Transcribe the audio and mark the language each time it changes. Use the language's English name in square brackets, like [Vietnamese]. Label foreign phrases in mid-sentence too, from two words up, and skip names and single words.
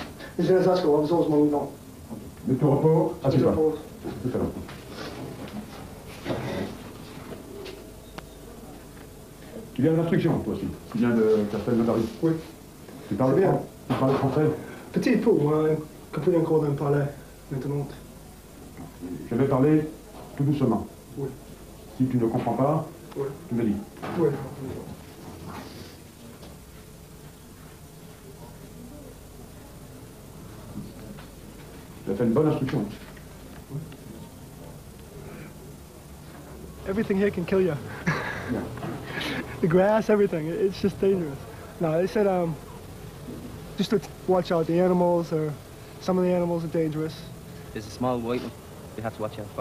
[French] Les Générations [Swedish] ska vara så som man vill. [French] Le tour repos, à tout à l'heure. Tout à l'heure. Tu viens de l'instruction, toi aussi. Tu viens de Castelnaudary. Oui. Tu parles bien. Tu parles français. Petit peu, moi, compris encore d'un parler maintenant. Je vais parler tout doucement. Oui. Si tu ne comprends pas, oui. Tu me dis. Oui. Tu as fait une bonne instruction. [English] Everything here can kill you. The grass, everything. It's just dangerous. No, they said just to watch out. The animals, or some of the animals are dangerous. There's a small white one you have to watch out for.